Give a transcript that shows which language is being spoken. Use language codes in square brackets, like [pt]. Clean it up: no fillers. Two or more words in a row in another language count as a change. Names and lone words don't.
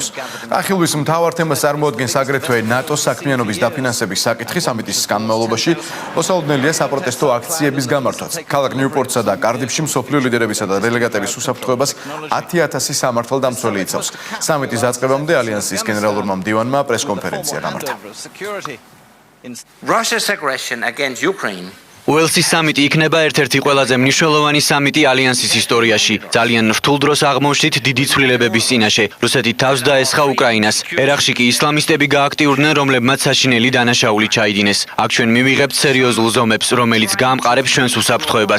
[ka] ახილვის მთავარ თემას წარმოადგენს აგრეთვე ნატოს საქმიანობის დაფინანსების საკითხი. სამიტის განმავლობაში მოსალოდნელია საპროტესტო აქციების გამართვაც. ქალაქ ნიუპორტსა და კარდიფში მსოფლიო ლიდერებისა და დელეგატების უსაფრთხოებას 10,000 სამართალდამცველი იცავს. სამიტის დაწყებამდე ალიანსის გენერალურმა მდივანმა პრესკონფერენცია გამართა. [en] Russia's aggression against Ukraine [ka] უელსის სამიტი იქნება ერთ-ერთი ყველაზე მნიშვნელოვანი სამიტი ალიანსის ისტორიაში. ძალიან რთულ დროს აღმოჩნდით დიდი ცვლილებების წინაშე. რუსეთი თავს დაესხა უკრაინას. ერაყში კი ისლამისტები გააქტიურდნენ, რომლებმაც საშინელი დანაშაული ჩაიდინეს. აქ ჩვენ მივიღებთ სერიოზულ ზომებს, რომელიც გაამყარებს ჩვენს უსაფრთხოებას.